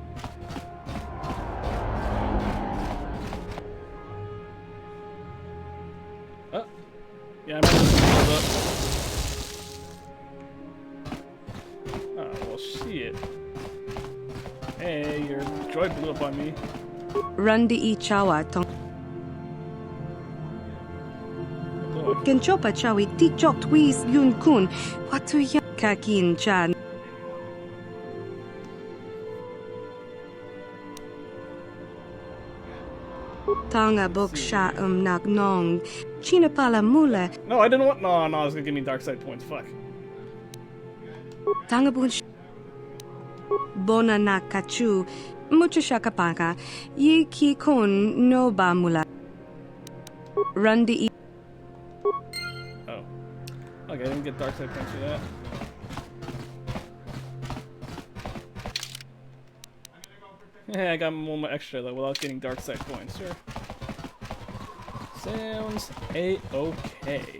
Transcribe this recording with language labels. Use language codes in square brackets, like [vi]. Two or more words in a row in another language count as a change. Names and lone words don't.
[en] Oh, yeah, I'm gonna up. Oh, well, shit. Hey, your droid blew up on me. Rundi I chawa tong. Genchopa chawi tikchok twis yun kun. Watu ya kakin chan. Tanga bok sha nak nong. Chinapala mula. No, I didn't want. No, I was gonna give me dark side points. Fuck. Tanga bun. Bona na kachu. Mucho shakapaka. Yi ki kun no ba mula. Rundi I. Oh. Okay, I didn't get dark side points for that. Yeah, I got one more extra though without getting dark side points. Sure. Sounds a-okay.